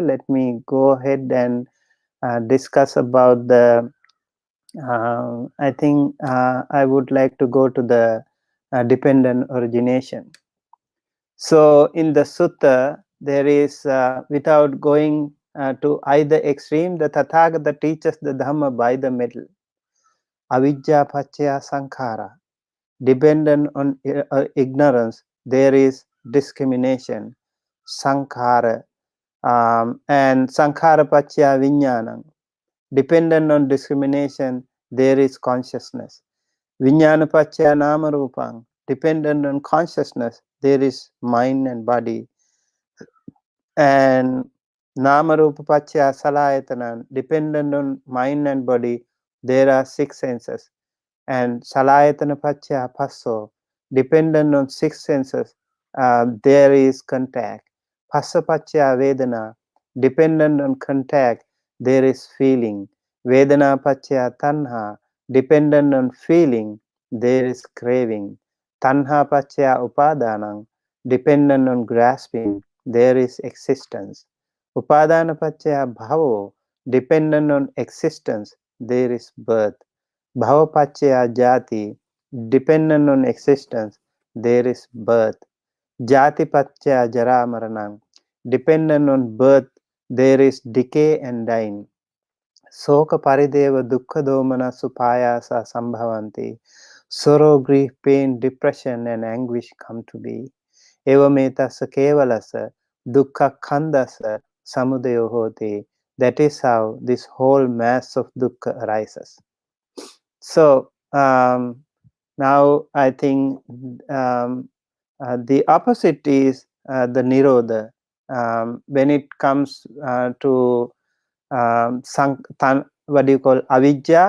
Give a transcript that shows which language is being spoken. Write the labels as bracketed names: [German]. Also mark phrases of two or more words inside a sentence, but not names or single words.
[English] Let me go ahead and discuss about the I think I would like to go to the dependent origination. So in the sutta, there is, without going to either extreme, the Tathagata teaches the Dhamma by the middle. [Pali] Avijja paccaya sankhara. [English] Dependent on ignorance, there is discrimination, [Pali] sankhara, and sankhara paccaya viññānaṃ. [English] Dependent on discrimination, there is consciousness. [Pali] Viññāna paccaya nama rūpaṃ. [English] Dependent on consciousness, there is mind and body. [Pali] And nama rūpa paccaya salayatana. [English] Dependent on mind and body, there are 6 senses. [Pali] And salayatana paccaya passo. [English] Dependent on 6 senses, there is contact. [Pali] Passa paccaya vedana. [English] Dependent on contact, there is feeling. [Pali] Vedana paccaya tanha. [English] Dependent on feeling, there is craving. [Pali] Tanha paccaya upadanaṃ. [English] Dependent on grasping, there is existence. [Pali] Upadana paccaya bhavo. [English] Dependent on existence, there is birth. [Pali] Bhava paccaya jati. [English] Dependent on existence, there is birth. [Pali] Jati paccaya jara maranaṃ. [English] Dependent on birth, there is decay and dying. [Pali] Soka parideva dukkha domana supayasa sambhavanti. [English] Sorrow, grief, pain, depression, and anguish come to be. [Pali] Evametasa kevalasa dukkha khandasa samudayo hoti. [English] That is how this whole mass of dukkha arises. So now I think the opposite is the nirodha. When it comes to what do you call avijja?